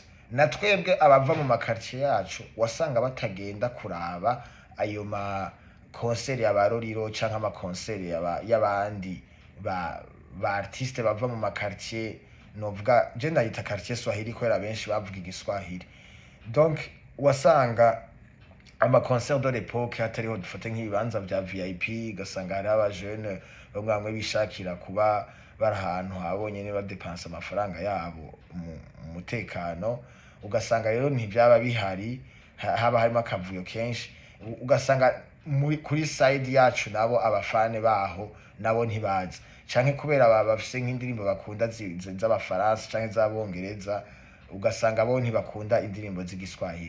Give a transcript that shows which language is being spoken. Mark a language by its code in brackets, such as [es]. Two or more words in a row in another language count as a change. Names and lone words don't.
[rn] Na twebwe abava mu makartier yacu wasanga batagenda kuraba ayo ma concert y'abaroriro canke ama concert y'abandi ba artiste bava mu makartier, novuga je ndayita quartier Swahili kubera benshi bavuga igiswahili. Donc wasanga ama [fr] concert de l'époque [rn] hatariho dufate nk'ibibanza vya VIP, gasanga hari aba jeune bamwe bishakira kuba bari ahantu habonye ne badepansa amafaranga yabo mu mutekano. Ugasanga rero ntibyaba bihari, haba harimo akavuyo kenshi. Ugasanga kuri side yacu nabo abafane baho nabo ntibaza, canke kubera bafise nk'indirimbo bakunda z'abafaransa canke z'abongereza, ugasanga bo ntibakunda indirimbo z'igiswahili.